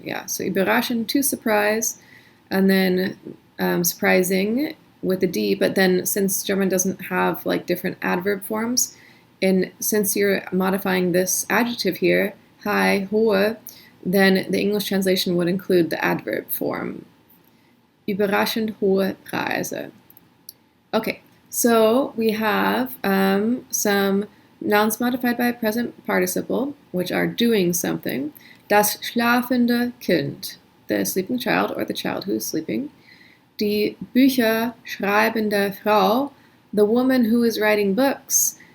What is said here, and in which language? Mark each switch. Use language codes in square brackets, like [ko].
[en] Yeah, so überraschend, to surprise, and then surprising with the D. But then since German doesn't have like different adverb forms, and since you're modifying this adjective here, high, hohe, then the English translation would include the adverb form. [de] Überraschend hohe Preise. [en] Okay, so we have some nouns modified by a present participle, which are doing something. [de] Das schlafende Kind, [en] the sleeping child or the child who is sleeping. [de] Die Bücher schreibende Frau, [en] the woman who is writing books.